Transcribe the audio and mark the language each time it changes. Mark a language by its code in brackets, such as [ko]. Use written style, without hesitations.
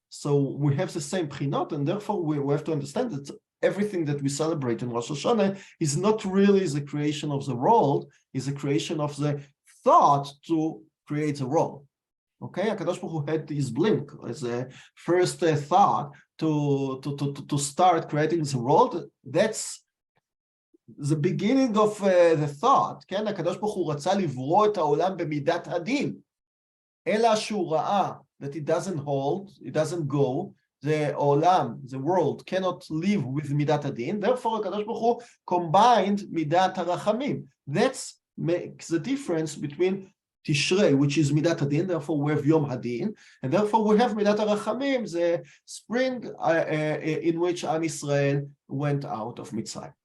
[en] So we have the same prinot, and therefore we have to understand that everything that we celebrate in Rosh Hashanah is not really the creation of the world, is a creation of the thought to create the world. Okay, HaKadosh Baruch Hu had this blink as a first thought to start creating the world. That's the beginning of the thought. [he] כן, הקדוש ברוך הוא רצה לברוא את העולם במידת הדין, אלא שהוא ראה [en] that it doesn't hold, it doesn't go, the [he] עולם, [en] the world cannot live with [he] מידת הדין, therefore הקדוש ברוך הוא combined מידת הרחמים. [en] That makes the difference between Tishrei, which is Midat Hadin, therefore we have Yom Hadin, and therefore we have Midat HaRachamim, the spring in which Am Yisrael went out of Mitzrayim.